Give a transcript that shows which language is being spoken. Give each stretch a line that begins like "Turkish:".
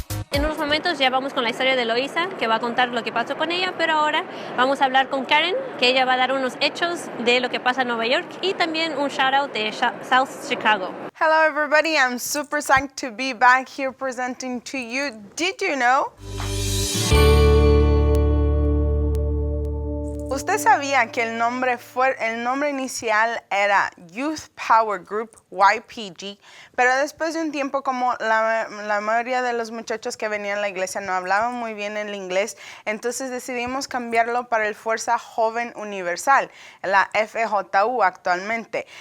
Spanish: En unos momentos ya vamos con la historia de Eloísa, que va a contar lo que pasó con ella, pero ahora vamos a hablar con Karen, que ella va a dar unos hechos de lo que pasa en Nueva York y también un shout out de South Chicago.
English: Hello everybody, I'm super psyched to be back here presenting to you. Did you know?
Spanish: ¿Usted sabía que el nombre inicial era Youth Power Group, YPG, pero después de un tiempo, como la mayoría de los muchachos que venían a la iglesia no hablaban muy bien el inglés, entonces decidimos cambiarlo para el Fuerza Joven Universal, la FJU actualmente.